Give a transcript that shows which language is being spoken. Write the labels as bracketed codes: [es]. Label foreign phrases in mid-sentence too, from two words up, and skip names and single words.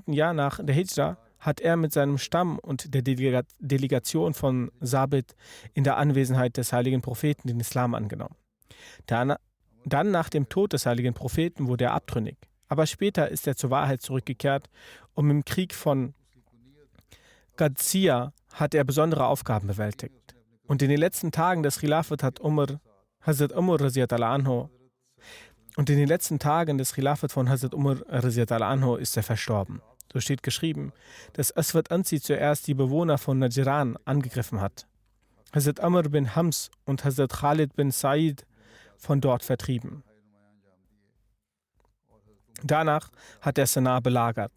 [de] Jahr nach der Hijra hat er mit seinem Stamm und der Delegation von Sabit in der Anwesenheit des heiligen Propheten den Islam angenommen. Dann nach dem Tod des heiligen Propheten wurde er abtrünnig. Aber später ist er zur Wahrheit zurückgekehrt, und im Krieg von Qadsiya hat er besondere Aufgaben bewältigt. Und in den letzten Tagen des Khilafat hat Hazrat Umar [ar] رضي الله عنه [de] von Hazrat Umar [ar] رضي الله عنه [de] ist er verstorben. So steht geschrieben, dass Aswad Ansi zuerst die Bewohner von Najran angegriffen hat, Hazrat Amr bin Hams und Hazrat Khalid bin Said von dort vertrieben. Danach hat er Sanaa belagert.